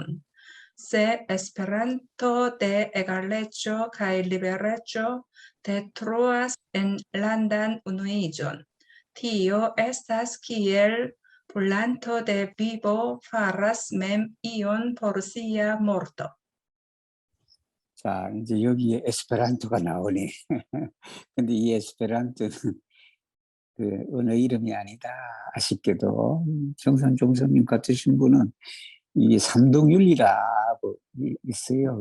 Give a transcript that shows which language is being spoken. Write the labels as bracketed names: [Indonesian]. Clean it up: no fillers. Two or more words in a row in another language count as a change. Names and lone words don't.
[Esperanto] Se Esperanto de egaleco kaj libereco detruas enlandan unuiĝon, tio estas kiel planto de vivo faras mem ion por sia morto. [Korean] 자, 이제 여기에 에스페란토가 나오네. 근데 이 에스페란토는 그 언어 이름이 아니다. 아쉽게도 정산 종사님 같으신 분은 이 삼동윤리라고 있어요.